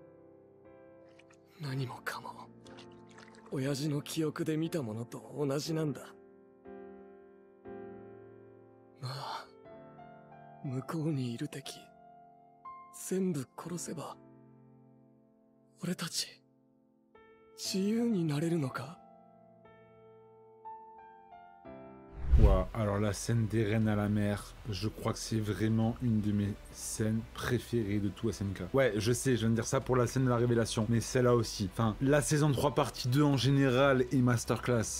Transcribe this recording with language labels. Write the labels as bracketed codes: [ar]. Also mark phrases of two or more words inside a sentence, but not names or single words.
[ja] 何もかも親父の記憶で見たものと同じなんだ。まあ向こうにいる敵全部殺せば俺たち自由になれるのか。 [fr] Wow, alors la scène des rennes à la mer, je crois que c'est vraiment une de mes scènes préférées de tout SNK. Ouais, je sais, je viens de dire ça pour la scène de la révélation, mais celle-là aussi. Enfin, la saison 3 partie 2 en général est masterclass.